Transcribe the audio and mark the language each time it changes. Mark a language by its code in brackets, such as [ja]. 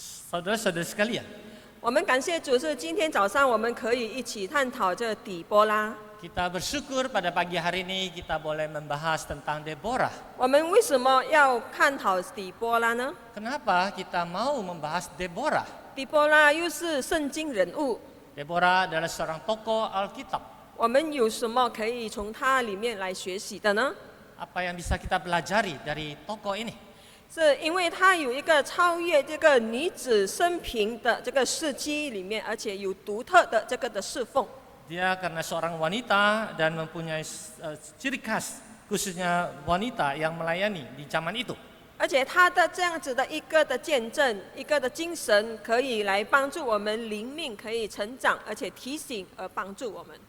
[id] Saudara-saudara sekalian, [zh] 我们感谢主，是今天早上我们可以一起探讨这底波拉。 [id] kita bersyukur pada pagi hari ini kita boleh membahas tentang Deborah. [zh] 我们为什么要探讨底波拉呢？ [id] Kenapa kita mau membahas Deborah? [zh] 底波拉又是圣经人物， [id] Deborah adalah seorang tokoh Alkitab. [zh] 我们有什么可以从他里面来学习的呢？ [id] Apa yang bisa kita pelajari dari tokoh ini? [zh] 是因为他有一个超越这个女子生平的这个事迹里面，而且有独特的这个的侍奉。 [id] Dia karena seorang wanita dan mempunyai ciri khas khususnya wanita yang melayani di zaman itu. [zh] 而且他的这样子的一个的见证，一个的精神，可以来帮助我们灵命可以成长，而且提醒而帮助我们。